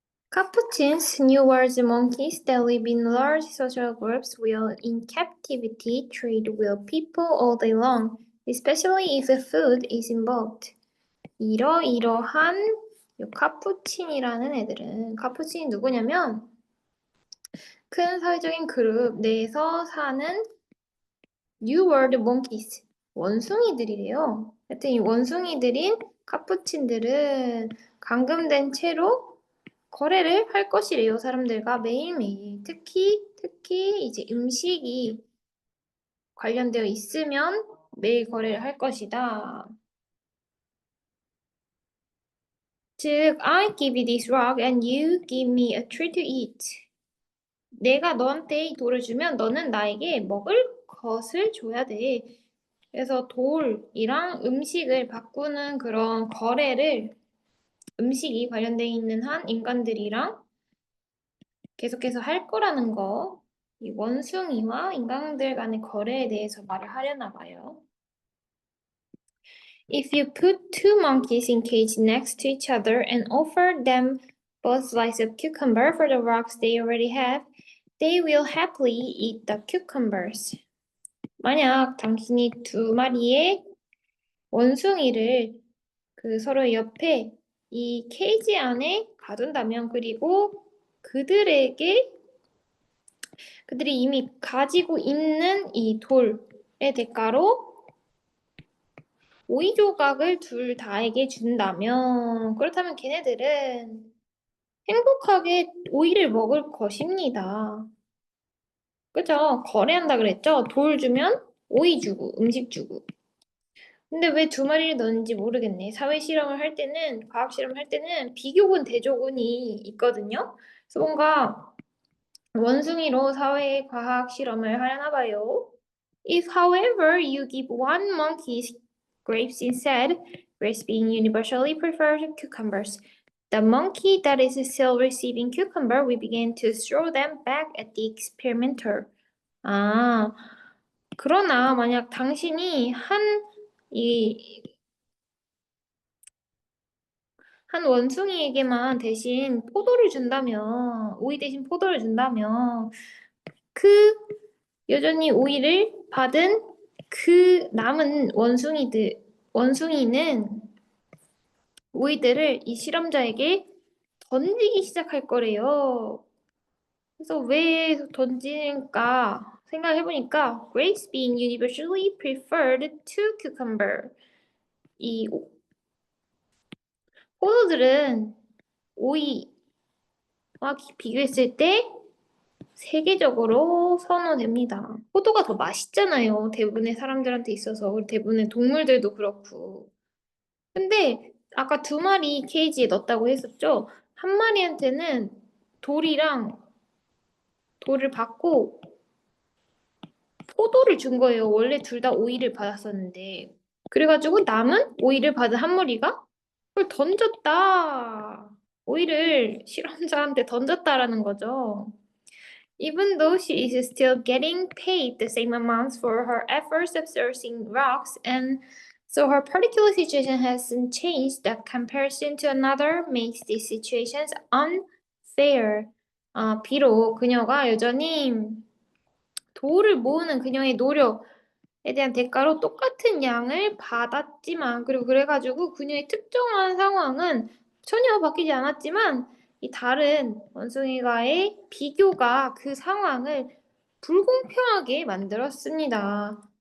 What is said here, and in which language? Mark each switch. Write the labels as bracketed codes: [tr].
[en] Capuchins, New World monkeys that live in large social groups will in captivity trade with people all day long, especially if the food is involved. [ko] 이러이러한 요 카푸친이라는 애들은 카푸친이 누구냐면 큰 사회적인 그룹 내에서 사는 [en] New World monkeys [ko] 원숭이들이래요. 하여튼 이 원숭이들인 카푸친들은 감금된 채로 거래를 할 것이래요. 사람들과 매일매일. 특히 이제 음식이 관련되어 있으면 매일 거래를 할 것이다. [en] 즉, I give you this rock and you give me a tree to eat. [ko] 내가 너한테 이 돌을 주면 너는 나에게 먹을 것을 줘야 돼. 그래서 돌이랑 음식을 바꾸는 그런 거래를 음식이 관련되어 있는 한 인간들이랑 계속해서 할 거라는 거, 이 원숭이와 인간들 간의 거래에 대해서 말을 하려나 봐요. [en] If you put two monkeys in cage next to each other and offer them both slices of cucumber for the rocks they already have, they will happily eat the cucumbers. [ko] 만약 당신이 두 마리의 원숭이를 그 서로 옆에 이 케이지 안에 가둔다면 그리고 그들이 이미 가지고 있는 이 돌의 대가로 오이 조각을 둘 다에게 준다면 그렇다면 걔네들은 행복하게 오이를 먹을 것입니다. 그죠? 거래한다 그랬죠? 돌 주면 오이 주고 음식 주고. 근데 왜 두 마리를 넣는지 모르겠네. 사회 실험을 할 때는, 과학 실험을 할 때는 비교군 대조군이 있거든요. 그래서 뭔가 원숭이로 사회 과학 실험을 하려나 봐요. [en] If, however, you give one monkey grapes instead, grapes being universally preferred to cucumbers, the monkey that is still receiving cucumber will begin to throw them back at the experimenter. [ko] 아, 그러나 만약 당신이 이, 한 원숭이에게만 대신 포도를 준다면, 오이 대신 포도를 준다면, 그 여전히 오이를 받은 그 남은 원숭이는 오이들을 이 실험자에게 던지기 시작할 거래요. 그래서 왜 던지는가 생각해보니까 [en] grapes being universally preferred to cucumber. [ko] 이 포도들은 오이와 비교했을 때 세계적으로 선호됩니다. 포도가 더 맛있잖아요. 대부분의 사람들한테 있어서. 대부분의 동물들도 그렇고. 근데 아까 두 마리 케이지에 넣었다고 했었죠? 한 마리한테는 돌이랑 돌을 받고 포도를 준 거예요. 원래 둘 다 오이를 받았었는데. 그래가지고 남은 오이를 받은 한 마리가 그걸 던졌다. 오이를 실험자한테 던졌다라는 거죠. [en] Even though she is still getting paid the same amounts for her efforts of sourcing rocks, and so her particular situation hasn't changed, the comparison to another makes these situations unfair. [ko] 비록 그녀가 여전히 도를 모으는 그녀의 노력에 대한 대가로 똑같은 양을 받았지만, 그리고 그래가지고 그녀의 특정한 상황은 전혀 바뀌지 않았지만, 이 다른 원숭이와의 비교가 그 상황을 불공평하게 만들었습니다.